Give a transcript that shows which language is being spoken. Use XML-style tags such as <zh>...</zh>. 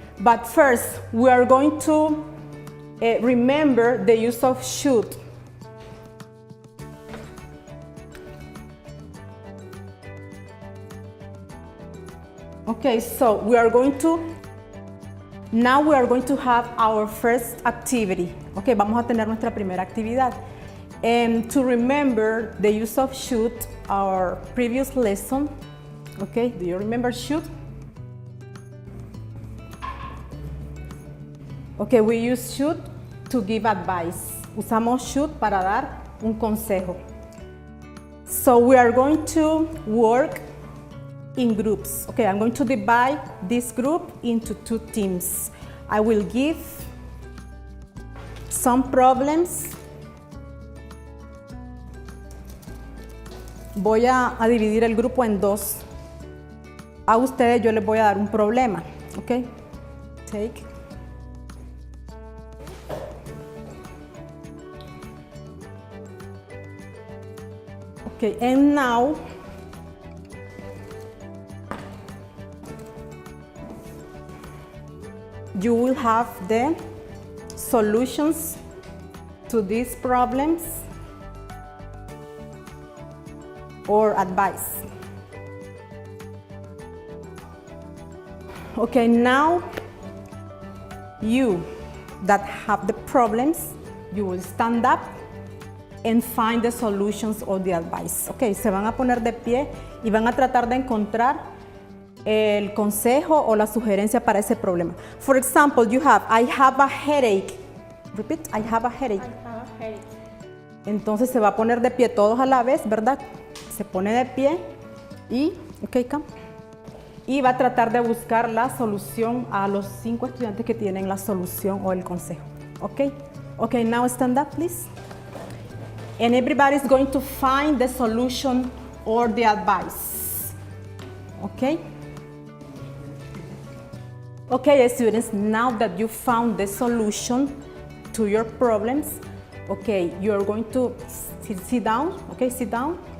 <en>But first, we are going to remember the use of should. Okay, so now we are going to have our first activity.</en> <es>Okay, vamos a tener nuestra primera actividad.</es> <en>And to remember the use of should, our previous lesson, okay, do you remember should? Okay, we use should to give advice.</en> <es>Usamos should para dar un consejo.</es> <en>So we are going to work in groups. Okay, I'm going to divide this group into two teams. I will give some problems.</en> <es>Voy a dividir el grupo en dos. A ustedes yo les voy a dar un problema.</es> <en>Okay, take. Okay, and now you will have the solutions to these problems or advice. Okay, now you that have the problems, you will stand up and find the solutions or the advice.</en> <es>Okay, se van a poner de pie y van a tratar de encontrar el consejo o la sugerencia para ese problema.</es> <en>For example, you have, I have a headache. Repeat, I have a headache. I have a headache.</en> <es>Entonces se va a poner de pie todos a la vez, ¿verdad? Se pone de pie y,</es> <en>okay, come.</en> <es>Y va a tratar de buscar la solución a los 5 estudiantes que tienen la solución o el consejo.</es> <en>Okay? Okay, now stand up, please. And everybody's going to find the solution or the advice. Okay? Okay, students, now that you found the solution to your problems, okay, you're going to sit down, okay, sit down.</en>